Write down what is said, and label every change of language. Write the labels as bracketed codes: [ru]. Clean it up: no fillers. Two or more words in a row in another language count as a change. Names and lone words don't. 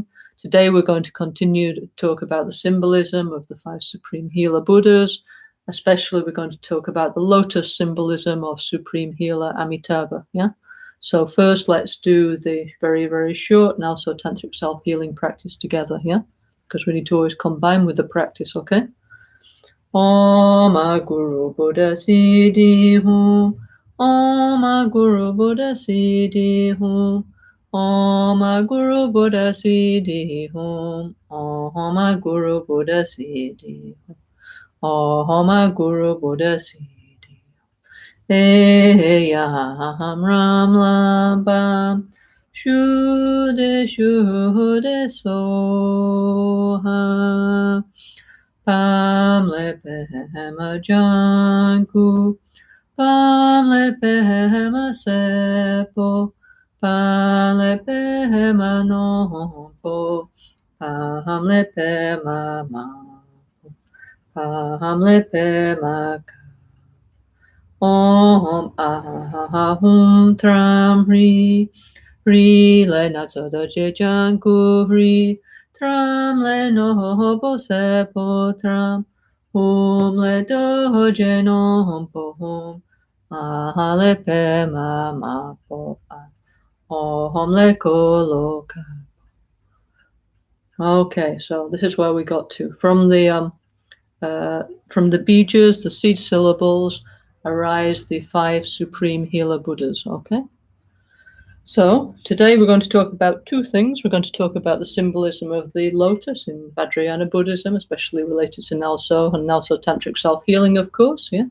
[en] Today we're going to continue to talk about the symbolism of the 5 Supreme Healer Buddhas. Especially we're going to talk about the lotus symbolism of Supreme Healer Amitabha. Yeah. So first let's do the very, very short NgalSo Tantric Self-Healing practice together. Yeah. Because we need to always combine with the practice, okay? [sa] Om Guru Buddha Siddhi Hum. Om Guru Buddha Siddhi Hum. Om Guru Buddha Siddhi Hum. Om Guru Buddha Siddhi Hum. Om Guru Buddha Siddhi Hum. Eyam Ram Lam Bam. Shude Shude Soha. Pam lepehema janku, pam lepehema sepo, pam lepehema nompo, pam lepehema mapo, pam lepehema ka. Om ahum tram hri, hri le natso doje janku hri. Tram le no bo sepo tram, hum le doje no hompo hum, maha le pe ma po an, hom le koloka. [en] Okay, so this is where we got to. From the bijas, the seed syllables, arise the 5 Supreme Healer Buddhas, okay? So today we're going to talk about 2 things. We're going to talk about the symbolism of the lotus in Vajrayana Buddhism, especially related to NgalSo and NgalSo Tantric Self-Healing, of course, yeah.